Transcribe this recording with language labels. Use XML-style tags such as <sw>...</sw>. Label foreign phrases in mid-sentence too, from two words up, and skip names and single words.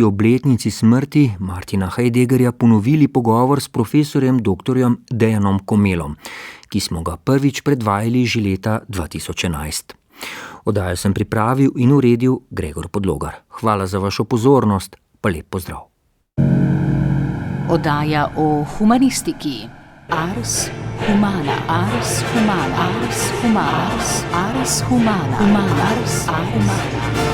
<sl>obletnici smrti Martina Heideggerja ponovili pogovor s profesorjem dr. Dejanom Komelom, ki smo ga prvič predvajali že leta 2011. Oddajo sem pripravil in uredil Gregor Podlogar. Hvala za vašo pozornost, pa lep pozdrav. Oddaja o humanistiki.</sl> <la>Ars Humana, Ars Humana, Ars Humana, Ars Humana, Ars Humana.</la>